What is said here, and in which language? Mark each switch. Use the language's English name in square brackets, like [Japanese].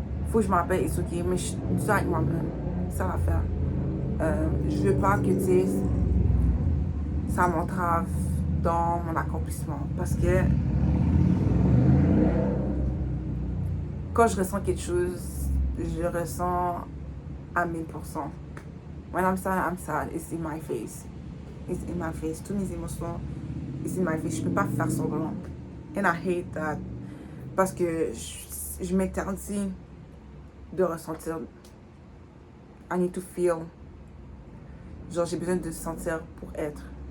[French] Faut que je m'appelle [English] it's okay, [French] mais je suis ça avec moi-même. C'est ça l'affaire. Je veux pas que, tu sais, ça m'entrave dans mon accomplissement. Parce que quand je ressens quelque chose, je ressens à 1000%. [English] When I'm sad, it's in my face. It's in my face. [French] Toutes mes émotions, [English] it's in my face. [French] Je peux pas faire semblant. [English] And I hate that. [French] Parce que je m'interdis de ressentir. [English] I need to feel. [French] Genre, j'ai besoin de sentir pour être.